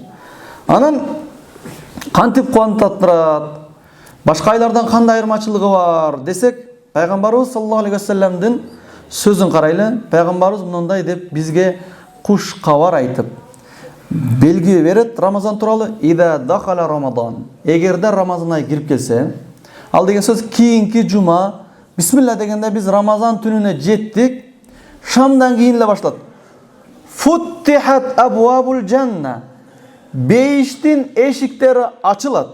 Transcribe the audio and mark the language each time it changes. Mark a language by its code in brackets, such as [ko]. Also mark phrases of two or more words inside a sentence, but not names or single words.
[ky] Анан кантип кубаттандырат, башка айлардан кандай айырмачылыгы бар десек, пайгамбарыбыз [ar] صلى الله عليه وسلم [ky] сөзүн карайлы. Пайгамбарыбыз мындай деп бизге куш кабар айтып белги берет Рамазан тууралуу. [ar] إذا دخل رمضان. [ky] Эгерде Рамазан ай кирип келсе, ал деген сөз кийинки жума, бисмилла дегенде биз Рамазан түнүнө жеттик. Шамдан кийин эле башталат. [ar] فتحت أبواب الجنة. [ky] Бейиштин эшиктери ачылат.